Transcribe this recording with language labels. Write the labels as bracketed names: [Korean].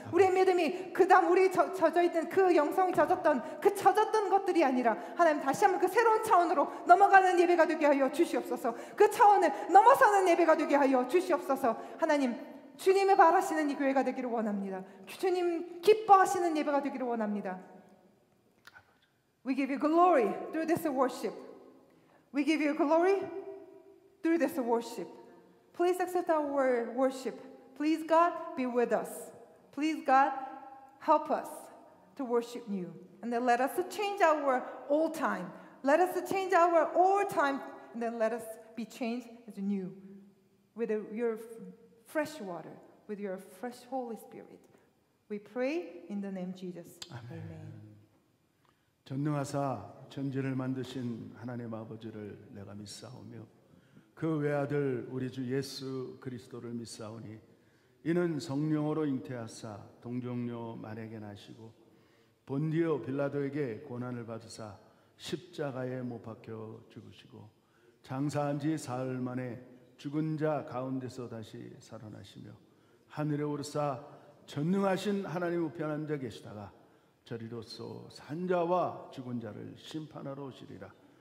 [Korean] 우리의 믿음이 그 다음 우리 젖어있던 그 영성이 젖었던 것들이 아니라 하나님 다시 한번 그 새로운 차원으로 넘어가는 예배가 되게 하여 주시옵소서. 그 차원을 넘어서는 예배가 되게 하여 주시옵소서. 하나님 주님을 바라시는 이 교회가 되기를 원합니다. 주님 기뻐하시는 예배가 되기를 원합니다. [English] We give you glory through this worship. We give you glory through this worship. Please accept our worship. Please God be with us. Please God help us to worship you. And then let us change our old time. Let us change our old time. And then let us be changed as new. With your fresh water. With your fresh Holy Spirit. We pray in the name of Jesus. Amen. [Korean] 전능하사 천지를 만드신 하나님 아버지를 내가 믿사오며 그 외아들 우리 주 예수 그리스도를 믿사오니 이는 성령으로 잉태하사 동정녀 마리아에게 나시고 본디오 빌라도에게 고난을 받으사 십자가에 못 박혀 죽으시고 장사한 지 사흘 만에 죽은 자 가운데서 다시 살아나시며 하늘에 오르사 전능하신 하나님 우편 앉아 계시다가 저리로서 산자와 죽은 자를 심판하러 오시리라.